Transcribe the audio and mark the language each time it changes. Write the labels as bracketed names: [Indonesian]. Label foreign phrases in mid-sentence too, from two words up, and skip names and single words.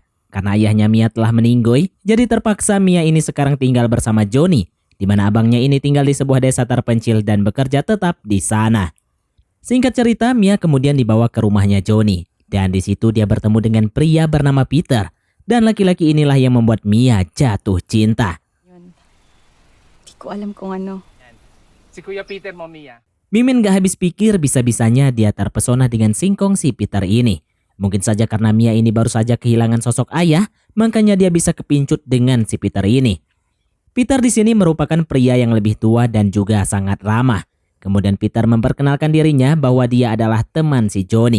[Indonesian] Karena ayahnya Mia telah meninggoy, jadi terpaksa Mia ini sekarang tinggal bersama Johnny, di mana abangnya ini tinggal di sebuah desa terpencil dan bekerja tetap di sana. Singkat cerita, Mia kemudian dibawa ke rumahnya Johnny, dan di situ dia bertemu dengan pria bernama Peter, dan laki-laki inilah yang membuat Mia jatuh cinta. [Filipino] Di ko alam kung ano. Si Kuya Peter mo, Mia. [Indonesian] Mimin gak habis pikir bisa-bisanya dia terpesona dengan singkong si Peter ini. Mungkin saja karena Mia ini baru saja kehilangan sosok ayah, makanya dia bisa kepincut dengan si Peter ini. Peter di sini merupakan pria yang lebih tua dan juga sangat ramah. Kemudian Peter memperkenalkan dirinya bahwa dia adalah teman si Johnny.